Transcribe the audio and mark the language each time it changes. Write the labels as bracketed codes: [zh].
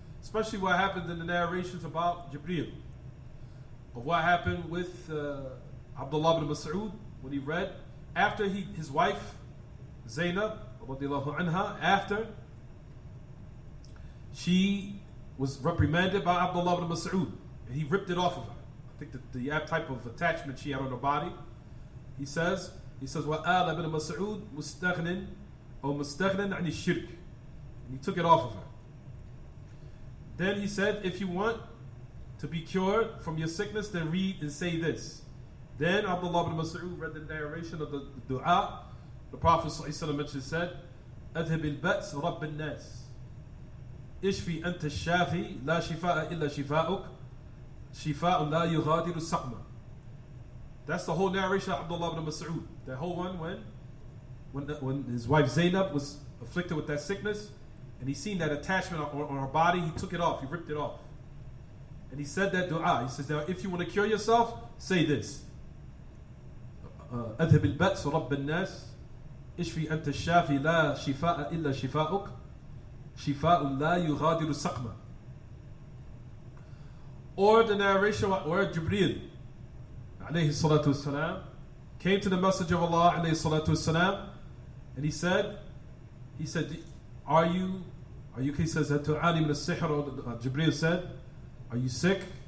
[en] Especially what happened in the narrations about Jibreel. Of what happened with Abdullah ibn Mas'ud when he read, after his wife, Zainab, radiallahu anha, after she was reprimanded by Abdullah ibn Mas'ud, and he ripped it off of her. I think the type of attachment she had on her body. He says, [ar] وَآلَ ibn Mas'ud مُسْتَغْنٍ أو مُسْتَغْنٍ عَنِ الشِّرْكِ. [en] And he took it off of her. Then he said, if you want to be cured from your sickness, then read and say this. Then Abdullah ibn Mas'ud read the narration of the dua. The Prophet ﷺ said, [ar] أَذْهِبِ الْبَأْسِ رَبِّ النَّاسِ إِشْفِي أَنْتَ الشَّافِي لَا شِفَاءَ إِلَّا شِفَاءُكَ شِفَاءٌ لَا يُغَادِرُ سَقْمًا. [en] That's the whole narration of Abdullah ibn Mas'ud. That whole one when his wife Zainab was afflicted with that sickness, and he seen that attachment on her body, he took it off, he ripped it off. And he said that dua. He says, now if you want to cure yourself, say this. [ar] أذهب البأس رب الناس اشفي أنت الشافي لا شفاء إلا شفاءك شفاء لا يغادر سقما. [en] Or the narration where Jibreel alayhi salatu wassalam came to the Messenger of Allah alayhi salatu wassalam, and he said, are you, he says, Tu'ani min as-sihr, Jibreel said, are you sick?